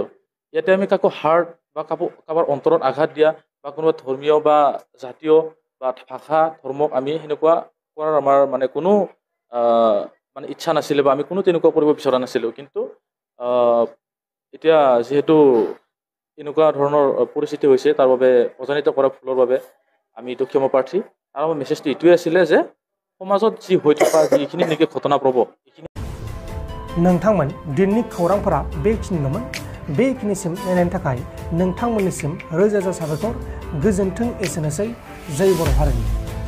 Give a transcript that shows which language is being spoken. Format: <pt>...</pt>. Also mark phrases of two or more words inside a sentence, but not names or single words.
<as>ইয়াতে আমি কাকো হাৰ্ট বা কাৰোবাৰ অন্তৰত আঘাত দিয়া বা কোনোবা ধৰ্মীয় বা জাতীয় বা ভাষা ধৰ্মক আমি সেনেকুৱা কৰাৰ আমাৰ মানে কোনো মানে ইচ্ছা নাছিলে বা আমি কোনো তেনেকুৱা কৰিব বিচৰা নাছিলোঁ। কিন্তু এতিয়া যিহেতু এনেকুৱা ধৰণৰ পৰিস্থিতি হৈছে তাৰ বাবে অজানিত কৰা ভুলৰ বাবে আমি এইটো ক্ষমা প্ৰাৰ্থী আৰু আমাৰ মেছেজটো এইটোৱে আছিলে যে সমাজত যি হৈ থকা যিখিনি নেকি ঘটনা প্ৰবহ এইখিনি</as> <brx>नोंथांमोन दिननि खौरांफोरा बेखिनिल'मोन बेखिनिसिम नायनायनि थाखाय नोंथांमोननिसिम रोजा रोजा साबायखर गोजोन्थों एसेनोसै जय बर' हारिनि</brx>